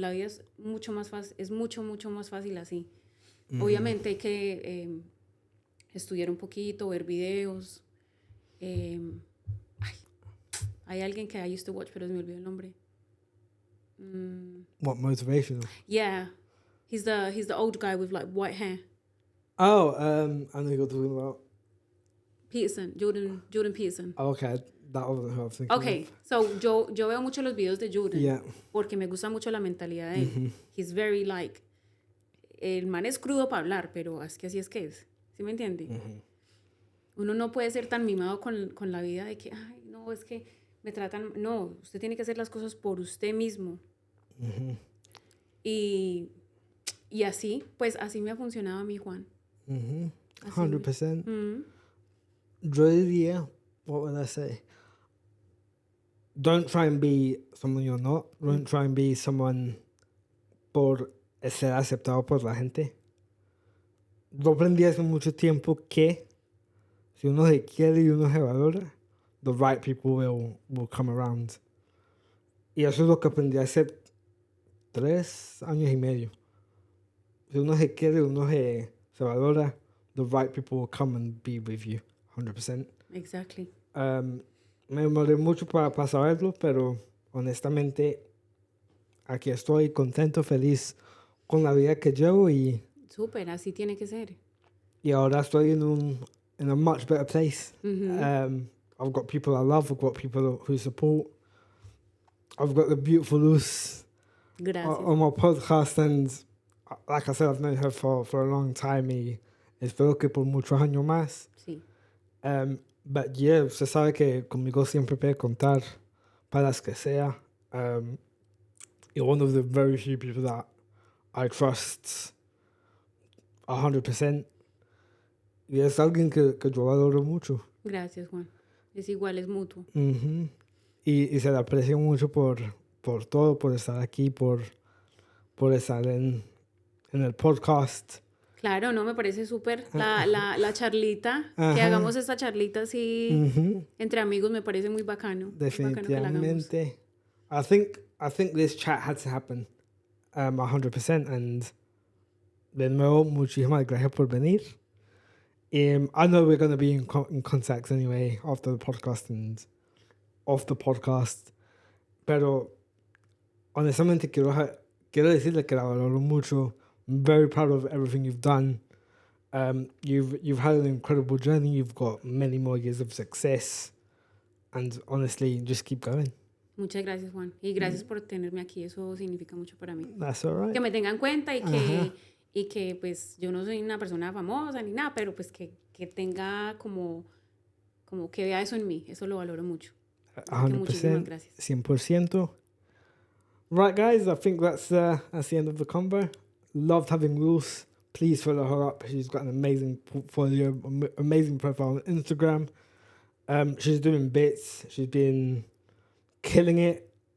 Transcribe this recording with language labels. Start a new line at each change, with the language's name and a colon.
Spanish: La vida es mucho más fácil, es mucho más fácil así. Obviamente hay que estudiar un poquito, ver videos. Hay alguien que
English: I used to watch,
Spanish: pero se me olvidó el nombre.
English: What, motivational? Yeah. He's the old guy with like white hair. Oh, I know who you're talking about. Peterson, Jordan Peterson. Oh, okay, that wasn't who I was thinking Okay, of.
Spanish: so yo veo mucho los videos de Jordan.
English: Yeah.
Spanish: Porque me gusta mucho la mentalidad de él.
English: He's very like,
Spanish: el man es crudo para hablar, pero es que así es que es. ¿Sí me entiende? Uno no puede ser tan mimado con la vida de que, ay, no, es que me tratan... No, usted tiene que hacer las cosas por usted mismo. Y así, pues así me ha funcionado a mí, Juan.
English: 100%.
Spanish: Yo diría,
English: what would I say? Don't try and be someone you're not. Don't try and be someone
Spanish: por ser aceptado por la gente. Yo aprendí hace mucho tiempo que si uno se quiere y uno se valora,
English: the right people will come around.
Spanish: Y eso es lo que aprendí hace 3 años y medio. Si uno se quiere, uno se valora,
English: the right people will come and be with you, 100%. Exactly.
Spanish: Me demoré mucho para saberlo, pero honestamente aquí estoy contento, feliz con la vida que llevo y Súper, así tiene que ser. y ahora estoy
English: in a much better place. I've got people I love, I've got people who support. I've got the beautiful Luz on my podcast, and like I said, I've known her for a long time
Spanish: y espero que por muchos años más. Sí.
English: But yeah,
Spanish: usted sabe que conmigo siempre puede contar para las que sea.
English: You're one of the very few people that I trust 100%.
Spanish: Y es alguien que yo valoro mucho. Gracias, Juan. Es igual, es mutuo. Y se le aprecia mucho por todo, por estar aquí, por estar en el podcast. Claro, no, me parece súper la charlita, que hagamos esta charlita así entre amigos, me parece muy bacano.
English: Definitivamente. I think this chat had to happen 100%, and
Spanish: de nuevo, muchísimas gracias por venir.
English: I know we're going to be in contact anyway after the podcast and off the podcast,
Spanish: pero honestamente quiero decirle que la valoro mucho.
English: I'm very proud of everything you've done. You've had an incredible journey. You've got many more years of success, and honestly, just keep going.
Spanish: Muchas gracias, Juan, y gracias por tenerme aquí. Eso significa mucho para mí.
English: That's all right.
Spanish: Que me tengan en cuenta y que pues yo no soy una persona famosa ni nada, pero pues que tenga como que vea eso en mí. Eso lo valoro mucho.
English: 100%.
Spanish: Muchísimas gracias.
English: 100%. Right, guys, I think that's the end of the convo. Loved having Luz. Please follow her up. She's got an amazing portfolio, amazing profile on Instagram. She's doing bits. She's been killing it.